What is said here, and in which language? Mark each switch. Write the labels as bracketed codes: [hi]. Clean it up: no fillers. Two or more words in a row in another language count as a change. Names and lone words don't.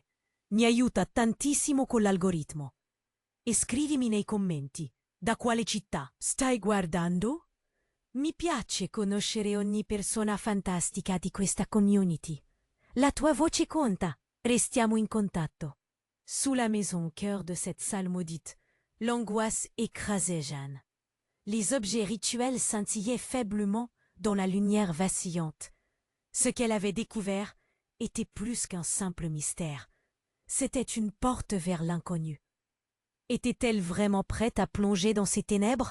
[it] Mi aiuta tantissimo con l'algoritmo. E scrivimi nei commenti da quale città stai guardando? Mi piace conoscere ogni persona fantastica di questa community. La tua voce conta. Restiamo in contatto. [fr] Sous la maison au cœur de cette salle maudite, l'angoisse écrasait Jeanne. Les objets rituels scintillaient faiblement dans la lumière vacillante. Ce qu'elle avait découvert était plus qu'un simple mystère. C'était une porte vers l'inconnu. Était-elle vraiment prête à plonger dans ces ténèbres?